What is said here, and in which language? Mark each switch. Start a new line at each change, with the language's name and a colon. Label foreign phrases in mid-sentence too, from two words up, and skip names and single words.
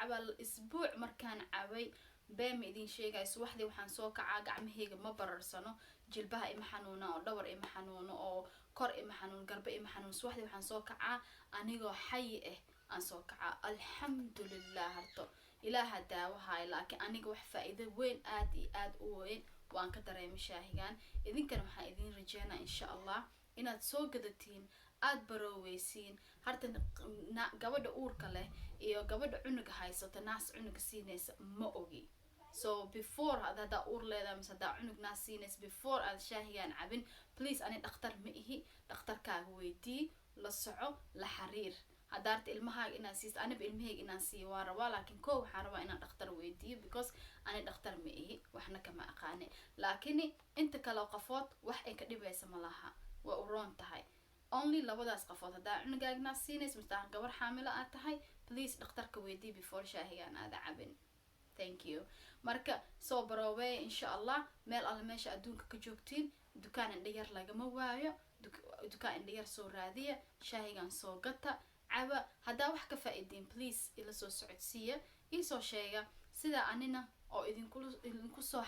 Somali: cabaa isbuuc markaan cabay been idin sheegay subaxdii waxaan soo kacaa gacmahayga ma bararsano jilbaha ima xanuuna oo dhawr ima xanuuno oo kor ima xanuun garba ima xanuun subaxdii waxaan soo kacaa anigoo xay aan soo kacaa alxamdulillah harto ilaaha daawahay laakiin aniga wax faa'iido weyn aad iyo aad u weyn waan ka dareemay shaahigan idinkana waxaan idin rajeynaa
Arabic: insha Allah
Somali: inaad soo gadatiin aad barooweysiin harta gabadha uurka leh iyo gabadha cunuga haysato naas cunuga siinaysa ma ogi
English: so before
Somali: hada uur leedahay mise hada cunug naas siinaysa before aad shaahigan cabin please ani dhakhtar ma ihi dhakhtarkaaga weydii la soco la xiriir hadaarta ilmahaaga inaan siiso aniba ilmahayga inaan siiyo waa rabaa laakiin koo waxaan rabaa inaan dhakhtar weydiiyo because ani dhakhtar ma ihi waxna kama aqaane laakiin inta kale qafood wax ay ka dhibaysa ma laha waa u roon tahay only labadaas qafood hadaa cunugaaga naas siinaysa mise gabar xaamilo aad tahay please dhakhtarka weydii before shaahigan aad cabin
English: thank you
Somali: marka soo baroobay
Arabic: insha Allah
Somali: meel alla meesha adduunka ka joogtiin dukaan indha yar lagama waayo dukaan indha yar soo raadiya shaahigan soo gata caba hadaa wax ka faa'iideen please ila soo socodsiya isoo sheega sida anina oo idinku